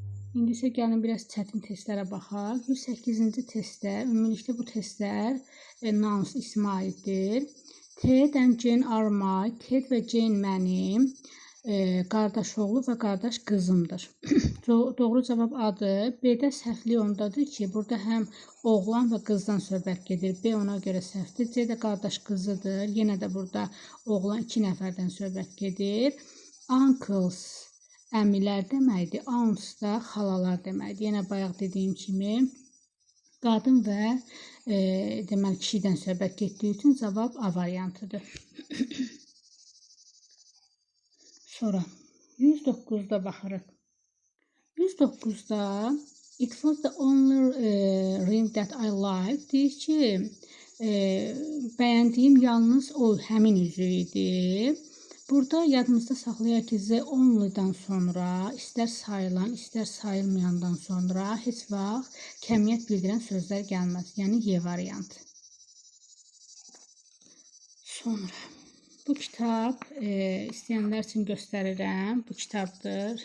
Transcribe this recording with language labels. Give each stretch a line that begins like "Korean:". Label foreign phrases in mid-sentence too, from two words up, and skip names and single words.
Azerbaijani: İndi isə gəlin biraz çətin testlərə baxaq. 108-ci testdə, ümumilikdə bu testlər nouns ismə aiddir.
English: Ted and Jane are my,
Azerbaijani: Ted və Jane mənim qardaş oğlu və qardaş qızımdır. Doğru cavab A'dır. B-də səhvlik ondadır ki, burada həm oğlan və qızdan söhbət gedir. B ona görə səhvdir. C də qardaş qızıdır. Yenə də burada oğlan 2 nəfərdən söhbət gedir. Uncles əmilər deməkdir. Aunts da xalalar deməkdir. Yenə bayaq dediyim kimi qadın və deməli kişidən söhbət getdiyi üçün cavab A variantıdır. Sonra 109-da baxırıq. 109-da
English: it was the only ring that I liked
Azerbaijani: deyir ki, bəyəndiyim yalnız o həmin üzük idi. Burada yadımızda saxlayaq ki,
English: the only-
Azerbaijani: dan sonra istər sayılan, istər sayılmayandan sonra heç vaxt kəmiyyət bildirən sözlər gəlməz. Yəni Y variantı. Sonra bu kitab istəyənlər üçün göstərirəm. Bu kitabdır.